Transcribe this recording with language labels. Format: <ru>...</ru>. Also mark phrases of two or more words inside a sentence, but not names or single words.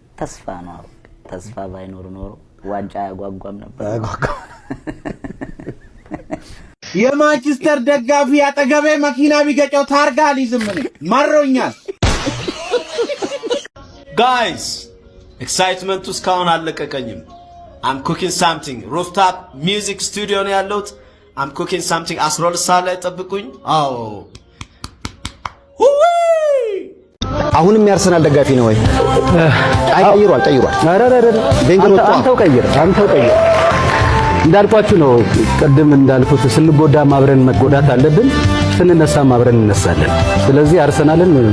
<am>ተስፋ ነው። ተስፋ ባይኖር ኖሮ ዋንጫ ያጓጓም ነበር። የማንቸስተር ደጋፊ አጠገቤ መኪና ቢገጨው ታርጋ አልይዝም ማሮኛል። ጋይስ ኤክሳይትመንቱ እስካሁን አልለቀቀኝም።</am> <en>I'm cooking something rooftop music studio</en> <am>ነው ያለሁት።</am> <en>I'm cooking something</en> <am>12 ሰዓት ላይ ጠብቁኝ። አዎ አሁንም የአርሰናል ደጋፊ ነው ወይ? ቀይሯል። አንተው ቀይር እንዳልኳችሁ ነው። ቅድም እንዳልኩት ስንጎዳ ማብረን መጎዳት አለብን፣ ስንነሳ ማብረን እንነሳለን። ስለዚህ አርሰናልን</am>